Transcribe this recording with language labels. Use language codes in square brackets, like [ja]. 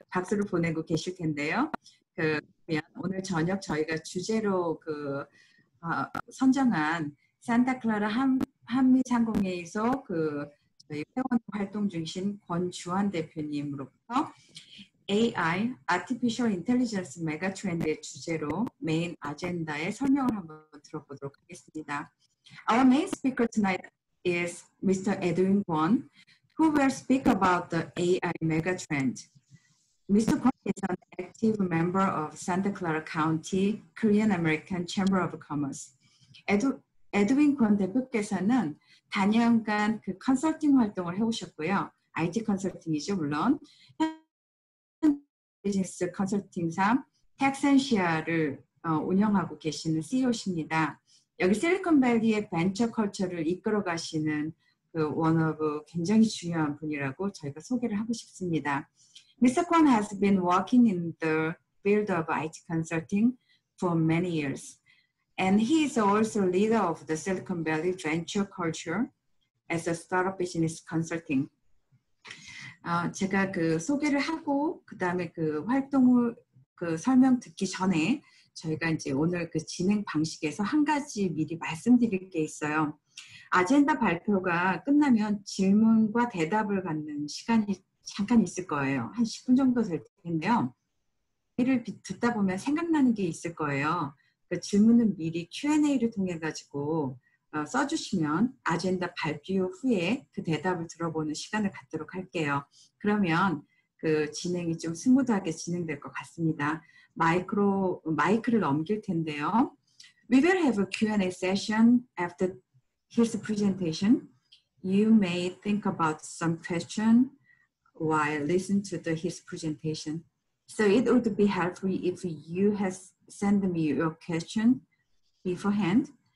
[ko] 박수를 보내고 계실 텐데요. 그러면 오늘 저녁 저희가 주제로 선정한 산타클라라 한미상공회의소 저희 회원 활동 중이신 권주환 대표님으로부터 AI, Artificial Intelligence 메가 트렌드의 주제로 메인 아젠다의 설명을 한번 들어보도록 하겠습니다. [en] Our main speaker tonight is Mr. Edwin Kwon, who will speak about the AI mega trend. Mr. Kwon is an active member of Santa Clara County Korean American Chamber of Commerce. [ko] 에드윈 권 대표께서는 단연간 컨설팅 활동을 해오셨고요. IT 컨설팅이죠, 물론. 비즈니스 컨설팅사 텍센시아를 운영하고 계시는 CEO십니다. 여기 실리콘밸리의 벤처 컬처를 이끌어 가시는 [en] one of [ko] 굉장히 중요한 분이라고 저희가 소개를 하고 싶습니다. [en] Mr. Kwon has been working in the field of IT consulting for many years. And he is also leader of the Silicon Valley venture culture as a startup business consulting. [ko] 제가 소개를 하고 그다음에 활동을 설명 듣기 전에 저희가 이제 오늘 진행 방식에서 한 가지 미리 말씀드릴 게 있어요. 아젠다 발표가 끝나면 질문과 대답을 갖는 시간이 잠깐 있을 거예요. 한 10분 정도 될 텐데요. 이를 듣다 보면 생각나는 게 있을 거예요. 그 질문은 미리 Q&A를 통해 가지고 써주시면 아젠다 발표 후에 그 대답을 들어보는 시간을 갖도록 할게요. 그러면 진행이 좀 스무드하게 진행될 것 같습니다. 마이크를 넘길 텐데요. [en] We will have a Q&A session after his presentation. You may think about some question while listening to his presentation. So it would be helpful if you send me your question beforehand.